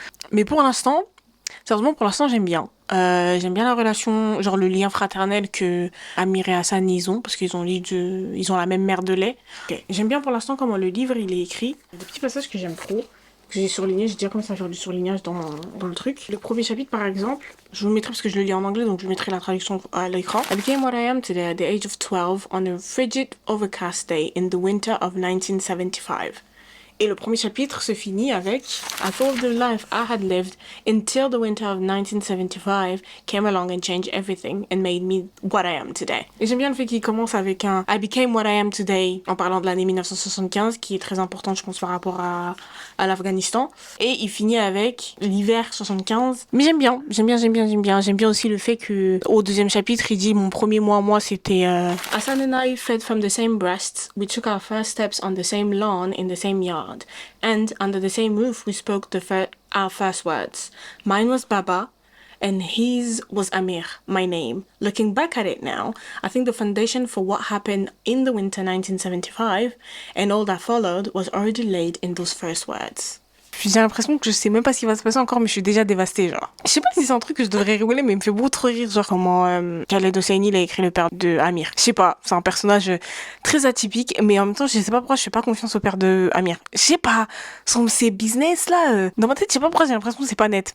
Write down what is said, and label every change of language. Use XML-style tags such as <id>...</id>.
<fr>Mais pour l'instant, sérieusement pour l'instant j'aime bien la relation, genre le lien fraternel que Amir et Hassan ils ont parce ils ont la même mère de lait. Ok. J'aime bien pour l'instant comment le livre il est écrit. Des petits passages que j'aime trop, que j'ai surligné, j'ai déjà commencé à faire du surlignage dans le truc. Le premier chapitre par exemple, je vous le mettrai parce que je le lis en anglais donc je mettrai la traduction à l'écran.</fr> <en>I became what I am today at the age of 12 on a frigid overcast day in the winter of 1975.</en> <fr>Et le premier chapitre se finit avec</fr> <en>I thought the life I had lived until the winter of 1975 came along and changed everything and made me what I am today.</en> <fr>Et j'aime bien le fait qu'il commence avec un</fr> <en>I became what I am today</en> <fr>en parlant de l'année 1975 qui est très importante je pense par rapport à l'Afghanistan. Et il finit avec l'hiver 75. Mais j'aime bien aussi le fait que au deuxième chapitre il dit mon premier mois moi c'était</fr> <en>Hassan and I fed from the same breasts. We took our first steps on the same lawn in the same yard. And under the same roof we spoke our first words. Mine was Baba and his was Amir, my name. Looking back at it now, I think the foundation for what happened in the winter 1975 and all that followed was already laid in those first words.</en> <fr>J'ai l'impression que je sais même pas ce qui va se passer encore, mais je suis déjà dévastée, genre. Je sais pas si c'est un truc que je devrais rigoler, mais il me fait beaucoup trop rire, genre comment Khaled Hosseini il a écrit le père de Amir. Je sais pas, c'est un personnage très atypique, mais en même temps, je sais pas pourquoi je fais pas confiance au père de Amir. Je sais pas, ces business là, dans ma tête, je sais pas pourquoi j'ai l'impression que c'est pas net.</fr>